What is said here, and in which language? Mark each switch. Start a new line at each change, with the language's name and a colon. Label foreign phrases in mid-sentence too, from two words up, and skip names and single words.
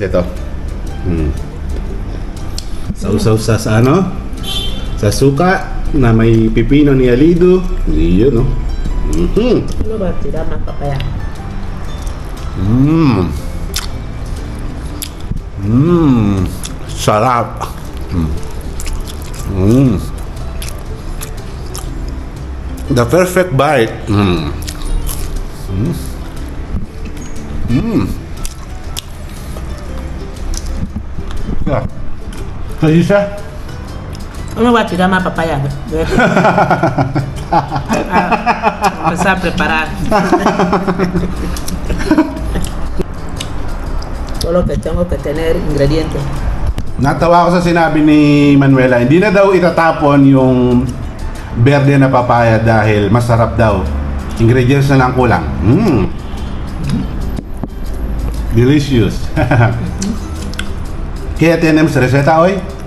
Filipino: Ito. Sausaw sa ano? Sa suka na may pipino ni Alido. Yun, no? Ano ba? Tira más papaya. Sarap.
English: The perfect bite. Yeah.
Filipino: Kasi siya.
Spanish: Uno va a tirar más papaya. Empezar a preparar. Solo que tengo que tener ingredientes.
Filipino: Natawa ako sa sinabi ni Manuela, hindi na daw itatapon yung berde na papaya dahil masarap daw. Ingredients na lang kulang.
English: Delicious.
Filipino: Kaya tiyanem sa reseta, oy.